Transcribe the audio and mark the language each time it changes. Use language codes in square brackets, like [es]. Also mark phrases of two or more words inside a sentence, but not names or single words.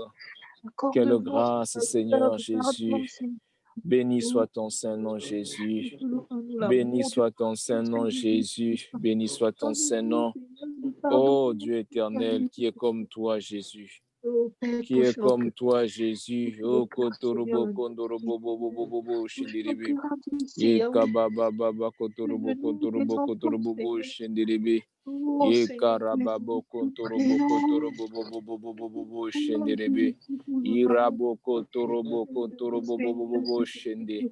[fr] Quelle grâce, Seigneur Jésus. Béni soit ton Saint-Nom, Jésus. Béni soit ton Saint-Nom, Jésus. Béni soit ton Saint-Nom. Oh Dieu éternel, qui est comme toi, Jésus. Qui est comme toi, Jésus. Oh, Kotorobo, Kondorobo, Bobo, Bobo, Bobo, Shindiribi. Yekababa, Kotorobo, Kotorobo, Kotorobo, Bobo, Shindiribi. Yekarababo, Kotorobo, Kotorobo, Bobo, Bobo, Bobo, Bobo, Shindiribi. Irabo, Kotorobo, Kotorobo, Bobo, Bobo, Shindi.